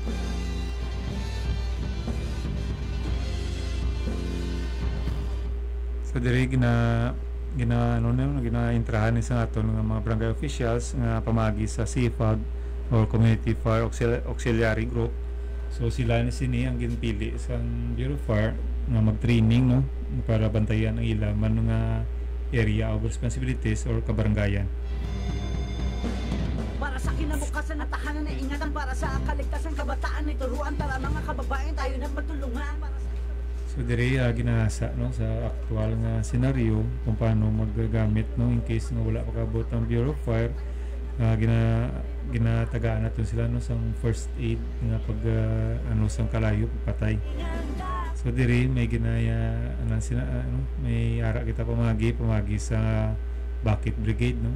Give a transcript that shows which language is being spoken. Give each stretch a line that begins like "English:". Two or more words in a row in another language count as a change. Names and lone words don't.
Hiligaynon: So diri gina-intrahan ni sa aton nga mga barangay officials nga pamagi sa CFAG or Community Fire Auxiliary Group. So sila ni sini ang ginpili sa Bureau of Fire nga mag-training no para bantayan ang ila man nga
English: area of responsibilities
Hiligaynon: or kabarangayan.
Filipino: Para sa kinabukasan at tahanan na ingatan, para sa kaligtasan kabataan na turuan, tara mga kababayan tayo na magtulungan para sa.
Hiligaynon: So diri ginasa no sa aktual nga senaryo kung paano maggamit no
English: in case
Hiligaynon: nga wala pa kabot ang Bureau of Fire. Ginatagaan natin sila no sang
English: first aid
Hiligaynon: nga pag sang kalayo patay. So diri may ginaya may ara kita pamagi sa
English: bucket brigade
Hiligaynon: no.